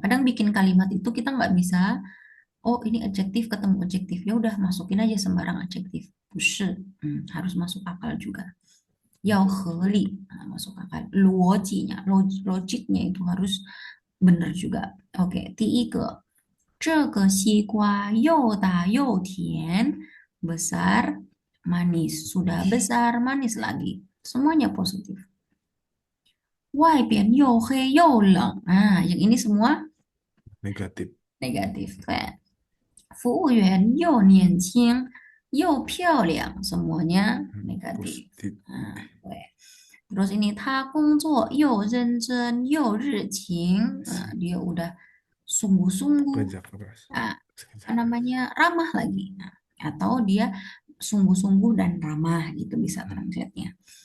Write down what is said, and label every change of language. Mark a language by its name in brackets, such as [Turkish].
[Indonesian] Kadang bikin kalimat itu kita nggak bisa, oh ini adjektif ketemu adjektif, ya udah masukin aja sembarang adjektif. [Chinese] 不是, [Indonesian] harus masuk akal juga. [Chinese] 要合理, [Indonesian] masuk akal. Loginya, logiknya itu harus benar juga. [Chinese] Oke, 第一个，这个西瓜又大又甜, [Indonesian] besar, manis. Sudah besar, manis lagi. Semuanya positif. [Chinese] 外边又黑又冷. [Indonesian] Nah, yang ini semua Negatif. negatif. Kayak [Chinese] 服务员又年轻又漂亮, [Indonesian] semuanya negatif. Positif. Nah, terus ini [Chinese] 他工作又认真又热情, [Indonesian] dia udah sungguh-sungguh, Kerja keras. apa Kerja keras. namanya ramah lagi. Nah, atau dia sungguh-sungguh dan ramah gitu bisa translate-nya.